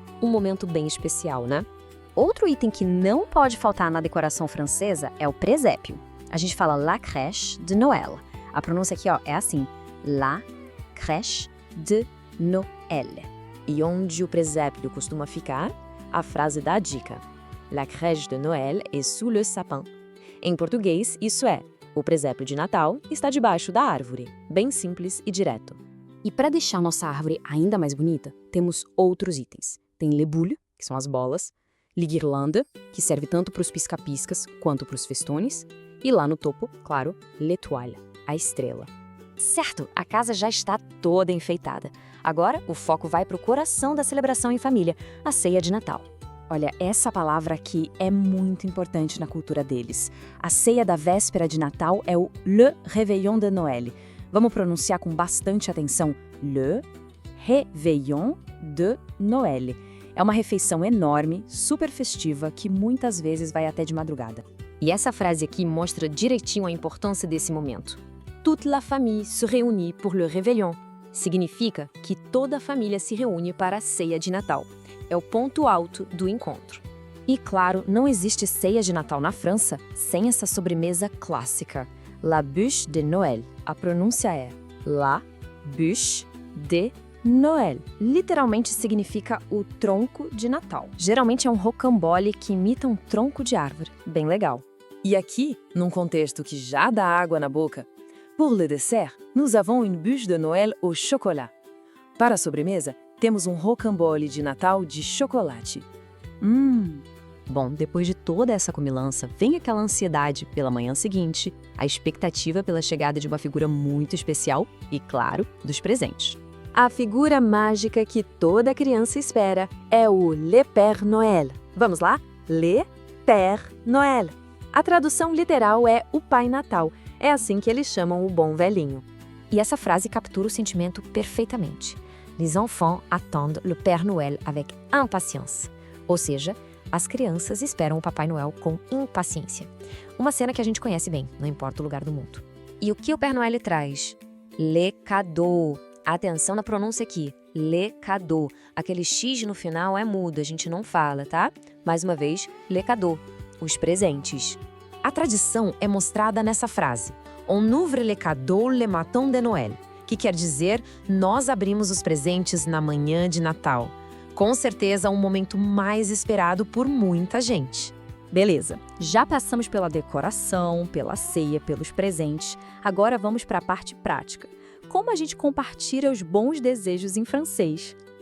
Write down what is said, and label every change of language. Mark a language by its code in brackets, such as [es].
[pt] Um momento bem especial, né? Outro item que não pode faltar na decoração francesa é o presépio. A gente fala la crèche de Noël. A pronúncia aqui, é assim, la crèche de Noël. E onde o presépio costuma ficar? A frase dá a dica. [fr] La crèche de Noël est sous le sapin. [pt] Em português, isso é: o presépio de Natal está debaixo da árvore. Bem simples e direto. E para deixar nossa árvore ainda mais bonita, temos outros itens. Tem les boules, que são as bolas, les guirlandes, que serve tanto para os pisca-piscas quanto para os festones, e lá no topo, claro, l'étoile, a estrela. Certo, a casa já está toda enfeitada. Agora, o foco vai para o coração da celebração em família, a ceia de Natal. Olha, essa palavra aqui é muito importante na cultura deles. A ceia da véspera de Natal é o Le Réveillon de Noël. Vamos pronunciar com bastante atenção. Le Réveillon de Noël. É uma refeição enorme, super festiva, que muitas vezes vai até de madrugada. E essa frase aqui mostra direitinho a importância desse momento. [fr] Toute la famille se réunit pour le réveillon. [pt] Significa que toda a família se reúne para a ceia de Natal. É o ponto alto do encontro. E claro, não existe ceia de Natal na França sem essa sobremesa clássica, la bûche de Noël. A pronúncia é la bûche de Noël. Literalmente significa o tronco de Natal. Geralmente é um rocambole que imita um tronco de árvore. Bem legal. E aqui, num contexto que já dá água na boca, [fr] pour le dessert, nous avons une bûche de Noël au chocolat. [pt] Para a sobremesa, temos um rocambole de Natal de chocolate. Bom, depois de toda essa comilança, vem aquela ansiedade pela manhã seguinte, a expectativa pela chegada de uma figura muito especial e, claro, dos presentes. A figura mágica que toda criança espera é o Le Père Noël. Vamos lá? Le Père Noël. A tradução literal é o Pai Natal. É assim que eles chamam o bom velhinho. E essa frase captura o sentimento perfeitamente. [fr] Les enfants attendent le Père Noël avec impatience. [pt] Ou seja, as crianças esperam o Papai Noel com impaciência. Uma cena que a gente conhece bem, não importa o lugar do mundo. E o que o Père Noël traz? Les cadeaux. Atenção na pronúncia aqui. Les cadeaux. Aquele X no final é mudo, a gente não fala, tá? Mais uma vez, les cadeaux. Os presentes. A tradição é mostrada nessa frase. [fr] On ouvre les cadeaux le matin de Noël. [pt] Que quer dizer, nós abrimos os presentes na manhã de Natal. Com certeza, um momento mais esperado por muita gente. Beleza, já passamos pela decoração, pela ceia, pelos presentes. Agora vamos para a parte prática. como a gente compartilha os bons desejos em francês.